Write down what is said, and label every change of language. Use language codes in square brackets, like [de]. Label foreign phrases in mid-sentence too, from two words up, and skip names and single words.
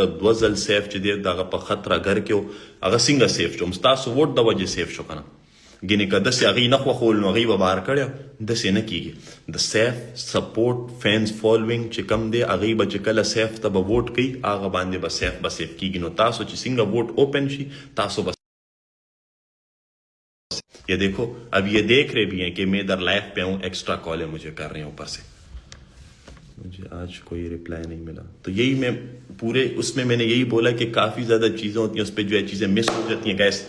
[ps] 2 ځل سیف چې دی دغه په خطره ګر کې و، هغه څنګه سیف شو؟ ستاسو ووټ د وجې سیف شو که نه؟ ګینې که داسې هغوی نه خوښول نو هغوی به بهر کړی، داسې نه کېږي. د سیف [en] support fans following [ps] چې کم دی، هغوی به چې کله سیف ته به ووټ کوي، هغه باندې به سیف کېږي. نو تاسو چې څنګه ووټ اوپن شي تاسو به [ur] یہ دیکھو، اب یہ دیکھ رہے بھی ہیں کہ میں ادھر لائف پہ ہوں، ایکسٹرا کالیں مجھے کر رہے ہیں اوپر سے، مجھے آج کوئی رپلائی نہیں ملا. تو یہی میں پورے اس میں نے یہی بولا کہ کافی زیادہ چیزیں ہوتی ہیں، اس پہ جو ہے چیزیں مس ہو جاتی ہیں گیس.